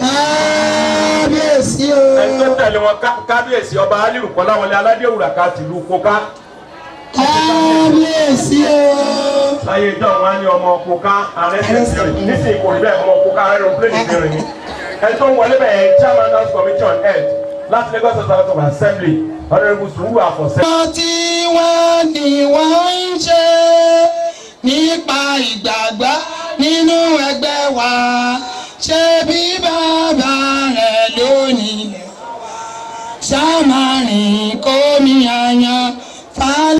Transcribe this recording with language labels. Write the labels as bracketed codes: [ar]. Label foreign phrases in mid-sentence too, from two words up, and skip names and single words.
[yo] Kábíyèsí o. Ẹni tó tẹ̀lé wọn kábíyèsí ọba Aliru Kọ́láwọlé Aládéwùrà ká tìlú Kóká. Kábíyèsí o. Láyé ìjọ wọn ní ọmọ Kóká arẹ́sẹ̀ nísìnyí kò rí bẹ́ẹ̀ ọmọ Kóká aeroplane ti rìn. Ẹni tó ń wọlé bẹ́ẹ̀ [en] Chairman House Committee on Health [yo] láti Lagos House of Assembly Honourable Sùúrù Àfọ̀sẹ́. Tí wọ́n ní wọ́n ń ṣe nípa ìgbàgbọ́ nínú ẹgbẹ́ wa ṣé bí bàbá rẹ̀ lónìí ṣàmárìn kómi àyàn fálẹ̀.